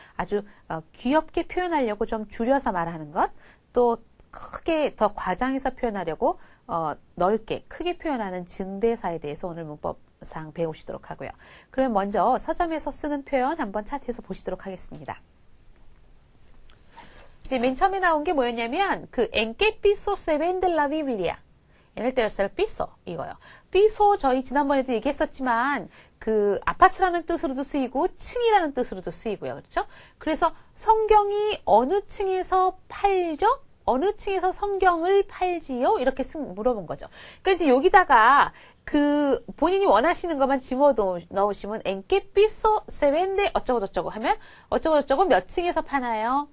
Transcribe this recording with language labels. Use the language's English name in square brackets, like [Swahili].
[Korean] 아주 귀엽게 표현하려고 좀 줄여서 말하는 것, 또 크게 더 과장해서 표현하려고 넓게 크게 표현하는 증대사에 대해서 오늘 문법상 배우시도록 하고요. 그러면 먼저 서점에서 쓰는 표현 한번 차트에서 보시도록 하겠습니다. 이제 맨 처음에 나온 게 뭐였냐면 [Spanish] En qué piso se vende la Biblia? En el tercer piso [Korean] 이거요. piso 저희 지난번에도 얘기했었지만 아파트라는 뜻으로도 쓰이고 층이라는 뜻으로도 쓰이고요. 그렇죠? 그래서 성경이 어느 층에서 팔죠? 어느 층에서 성경을 팔지요? 이렇게 물어본 거죠. 그러니까 이제 여기다가 본인이 원하시는 것만 집어 넣으시면 [Spanish] en qué piso se vende [Korean] 어쩌고저쩌고 하면 어쩌고저쩌고 몇 층에서 파나요?